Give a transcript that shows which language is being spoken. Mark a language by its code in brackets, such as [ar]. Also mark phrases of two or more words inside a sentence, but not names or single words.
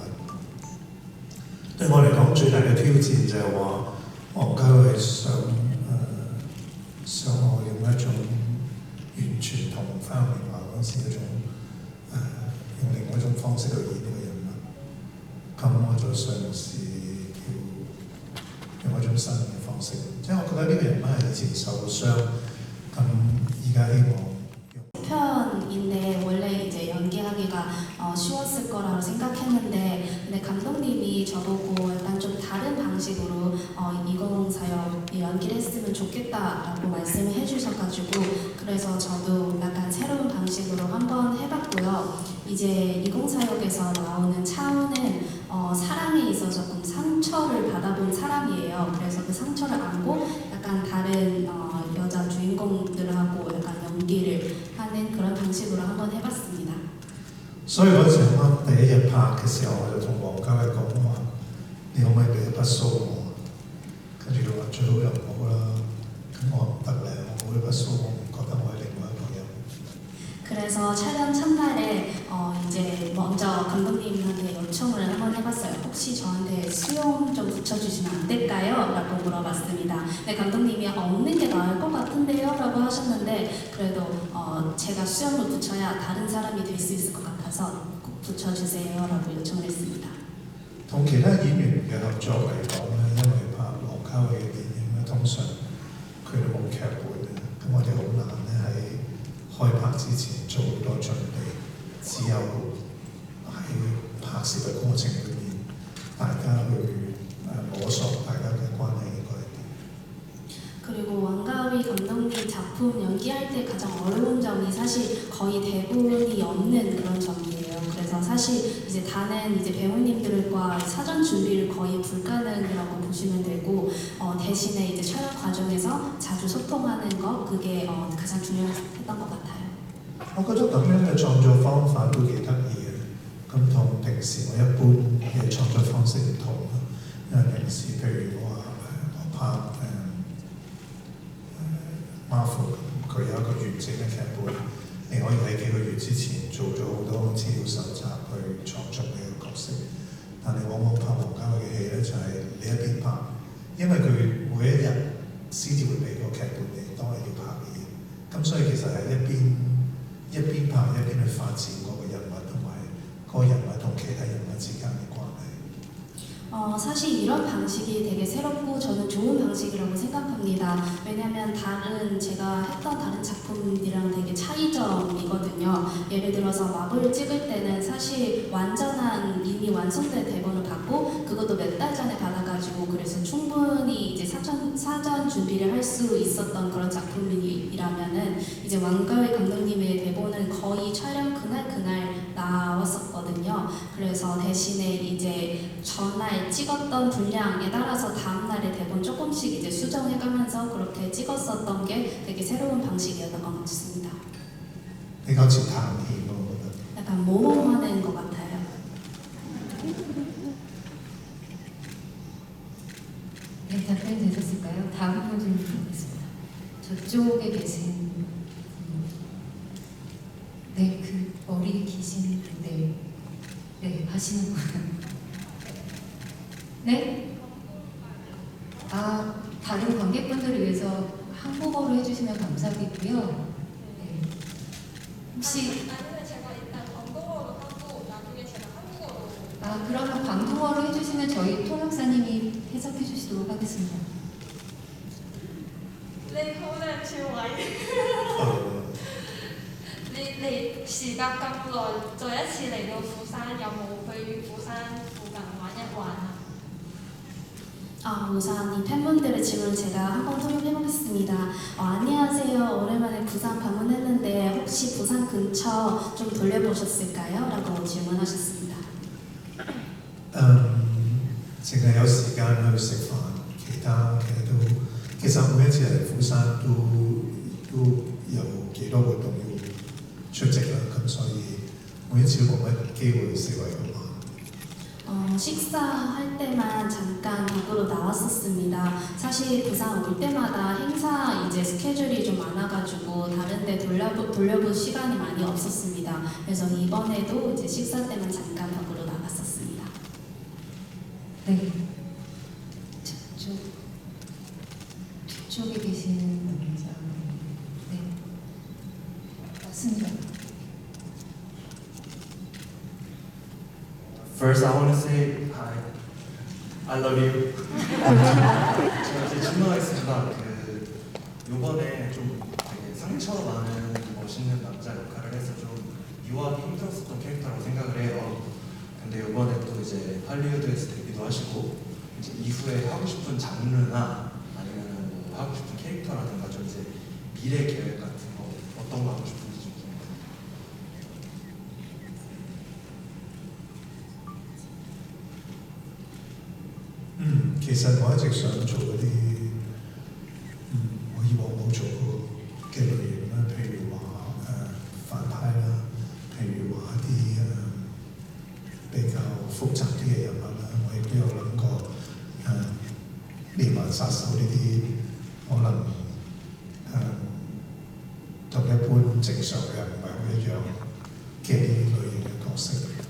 [yue] 對我嚟講，最大嘅挑戰就係話，黃家衞想我用一種完全同花樣年華嗰時嗰種用另外一種方式去演呢個人物。咁我就嘗試用一種新嘅方式。即係我覺得呢個人物係以前受傷，咁而家希望 [ko] 편인데 원래 이제 연기하기가 쉬웠을 거라고 생각했는데 근데 감독님이 저보고 약간 좀 다른 방식으로 2046 연기를 했으면 좋겠다라고 말씀을 해주셔가지고 그래서 저도 약간 새로운 방식으로 한번 해봤고요. 이제 2046에서 나오는 차오는 사랑에 있어서 조금 상처를 받아본 사람이에요. 그래서 그 상처를 안고 약간 다른 여자 주인공들하고 약간 연기를 하는 그런 방식으로 한번 해봤습니다. [yue] 所以嗰陣時啱第一日拍嘅時候，我就同黃家衞講話：你可唔可以俾一筆數我？跟住佢話最好就唔好啦。咁我唔得咧，我冇一筆數，我唔覺得我係另外一個人。 [ko] 그래서 촬영 첫날에 이제 먼저 감독님한테 요청을 한번 해봤어요. 혹시 저한테 수용 좀 붙여주시면 안 될까요? 라고 물어봤습니다. 네, 감독님이 없는 게 나을 것 같은데요? 라고 하셨는데 그래도 제가 수염을 붙여야 다른 사람이 될 수 있을 것 같아서 꼭 붙여주세요 라고 요청을 했습니다. [yue] 同其他演員嘅合作嚟講咧，因為拍黃家衞嘅電影咧，通常佢都冇劇本嘅，咁我哋好難咧喺開拍之前做好多準備，只有喺拍攝嘅過程裏面，大家去摸索大家嘅關係應該係點。 [ko] 그리고 왕가위 감독님 작품 연기할 때 가장 어려운 점이 사실 거의 대본이 없는 그런 점이에요. 그래서 사실 이제 다른 이제 배우님들과 사전 준비를 거의 불가능이라고 보시면 되고 대신에 이제 촬영 과정에서 자주 소통하는 거 그게 가장 중요했던 것 같아요. [yue] 我覺得咁樣嘅創作方法都幾得意嘅，咁同平時我一般嘅創作方式唔同啦。因為平時譬如我話我拍 Marvel 佢有一個完整嘅劇本，你可以喺幾個月之前做咗好多資料搜集去創作呢個角色。但係往往拍王家衛嘅戲咧，就係你一邊拍，因為佢每一日先至會俾個劇本你當你要拍嘅嘢，咁所以其實係一邊拍一邊去發展嗰個人物同埋嗰個人物同其他人物之間嘅關係。 [ko] 사실 이런 방식이 되게 새롭고 저는 좋은 방식이라고 생각합니다. 왜냐하면 제가 했던 다른 작품들이랑 되게 차이점이거든요. 예를 들어서 마블 찍을 때는 사실 완전한 이미 완성된 대본을 받고 그것도 몇 달 전에 받아가지고 그래서 충분히 이제 사전 준비를 할 수 있었던 그런 작품이라면은 이제 왕가위 감독님의 대본은 거의 촬영 그날 나왔었거든요. 그래서 대신에 이제 전날 찍었던 분량에 따라서 다음날의 대본 조금씩 이제 수정해가면서 그렇게 찍었었던 게 되게 새로운 방식이었던 것 같습니다. [yue] 比較似談戲咯，我覺得。 [ko] 약간 모험하는 것 같아요. 네, 답변이 되셨을까요? 다음 분 좀 보겠습니다. 저쪽에 계신 네, 그 머리 기신 분들 네, 하시는 분 네? 아, 다른 관객분들을 위해서 한국어로 해주시면 감사하겠고요. 네. 혹시 아니면 제가 일단 광동어로 하고 나중에 제가 한국어로. 아, 그러면 광동어로 해주시면 저희 통역사님이 해석해 주시도록 하겠습니다. [yue] 你好靚超位，你時隔咁耐，再一次嚟到釜山，有冇去釜山附近玩一玩啊？ [ko] 우선 이 팬분들의 질문을 제가 한번 통역해보겠습니다. 안녕하세요. 오랜만에 부산 방문했는데 혹시 부산 근처 좀 돌려보셨을까요? 라고 질문하셨습니다. [yue] 淨係有時間去食飯，其他嘅都其實每一次嚟釜山都有幾多活動要出席啦，咁所以每一次都冇乜機會四圍去玩。 [ko] 식사할 때만 잠깐 밖으로 나왔었습니다. 사실 부산 올 때마다 행사 이제 스케줄이 좀 많아가지고 다른데 돌려볼 시간이 많이 없었습니다. 그래서 이번에도 이제 식사 때만 잠깐 밖으로 나갔었습니다. 네. 저쪽에 계시는 남자. 네. 맞습니다. [en] First, I want to say hi. I love you. [ko] 제가 이제 질문하겠습니다. 요번에 좀 되게 상처 많은 멋있는 남자 역할을 해서 좀 유학이 힘들었었던 캐릭터라고 생각을 해요. 근데 요번에 또 이제 할리우드에서 데뷔도 하시고 이제 이후에 하고 싶은 장르나 아니면 뭐 하고 싶은 캐릭터라든가 좀 이제 미래 계획 같은 거 어떤 거 하고 싶은지 좀 궁금해요. [yue] 其實我一直想做嗰啲我以往冇做過嘅類型啦，譬如話反派啦，譬如話一啲比較複雜啲嘅人物啦，我亦都有諗過連環殺手呢啲可能同一般正常嘅人唔係好一樣嘅啲類型嘅角色。